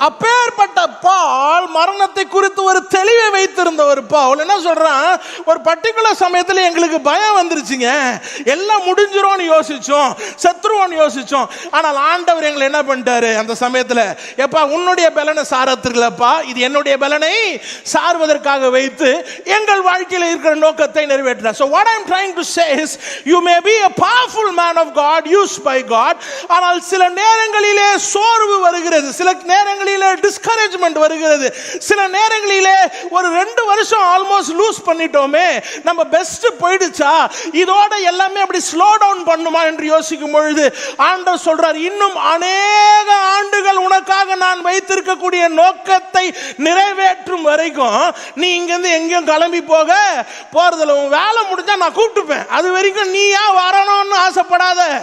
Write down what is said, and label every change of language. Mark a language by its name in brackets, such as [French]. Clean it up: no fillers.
[Tamil] அப்பேற்பட்ட பால் மரணத்தை குறித்து ஒரு தெளிவை வைத்திருந்த ஒரு பால் என்ன சொல்றான், ஒரு பர்டிகுலர் சமயத்தில் எங்களுக்கு பயம் வந்துருச்சுங்க, எல்லாம் முடிஞ்சிரோன்னு யோசிச்சோம், செத்துருவோன்னு யோசிச்சோம். ஆனால் ஆண்டவர் எங்களை என்ன பண்ணிட்டாரு, அந்த சமயத்தில் எப்பா உன்னுடைய பலனை சாரத்திற்குலப்பா, இது என்னுடைய பலனை சார்வதற்காக வைத்து எங்கள் வாழ்க்கையில் இருக்கிற நோக்கத்தை நிறைவேற்றினார். [English] So what I am trying to say is, you may be a powerful man of God, used by God. [Tamil] ஆனால் சில நேரங்களிலே சோர்வு வருகிறது, சில நேரங்களிலே டிஸ்கரேஜ்மெண்ட் வருகிறது, சில நேரங்களிலே ஒரு 2 வருஷம் ஆல்மோஸ்ட் லூஸ் பண்ணிட்டோமே, நம்ம பெஸ்ட் போயிடுச்சா, இதோட எல்லாமே அப்படி ஸ்லோ டவுன் பண்ணுமா என்று யோசிக்கும் பொழுது ஆண்டவர் சொல்றார், இன்னும் அநேக ஆண்டுகள் உனக்காக நான் வைத்திருக்கக்கூடிய நோக்கத்தை நிறைவேற்றும் வரைக்கும் நீ இங்கிருந்து எங்கேயும் கிளம்பி போறதுல உன் வேலை முடிஞ்சா நான் கூப்பிட்டுப்பேன், அது வரைக்கும் நீ ஏன் வரணும்னு ஆசைப்படாத.